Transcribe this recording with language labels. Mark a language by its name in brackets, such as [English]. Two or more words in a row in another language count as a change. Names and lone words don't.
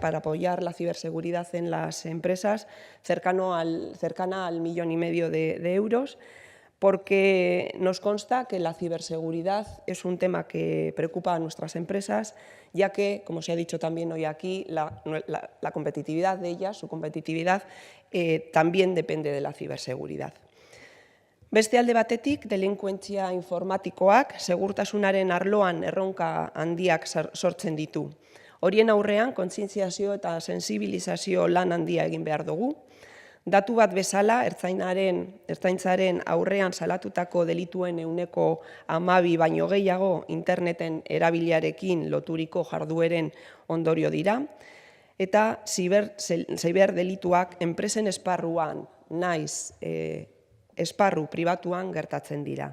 [Spanish] para apoyar la ciberseguridad en las empresas cercana al 1,5 millones de euros, porque nos consta que la ciberseguridad es un tema que preocupa a nuestras empresas, ya que, como se ha dicho también hoy aquí, la competitividad de ellas, su competitividad, también depende de la ciberseguridad. [Basque] Beste alde batetik, delinkuentzia informatikoak segurtasunaren arloan erronka handiak sortzen ditu. Horien aurrean, kontzientziazio eta sensibilizazio lan handia egin behar dugu. Datu bat bezala, Ertzaintzaren aurrean salatutako delituen 12% baino gehiago interneten erabiliarekin loturiko jardueren ondorio dira, eta ziberdelituak enpresen esparruan naiz esparru pribatuan gertatzen dira.